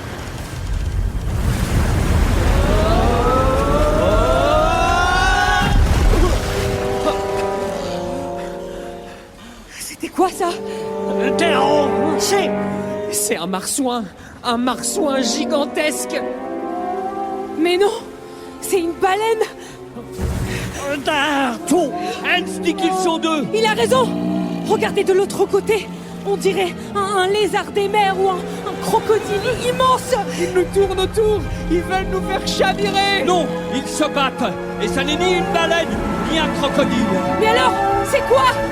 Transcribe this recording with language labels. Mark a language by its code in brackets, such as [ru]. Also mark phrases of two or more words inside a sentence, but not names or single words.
[fr] C'était quoi ça? [da] Derovre! [fr] C'est un marsouin gigantesque. Mais non, c'est une baleine! [da] Der to! [fr] Hans dit qu'ils sont deux! Il a raison! Regardez de l'autre côté! On dirait un lézard des mers ou un crocodile immense! Ils nous tournent autour. Ils veulent nous faire chavirer. Non, ils se battent! Et ça n'est ni une baleine, ni un crocodile! Mais alors, c'est quoi?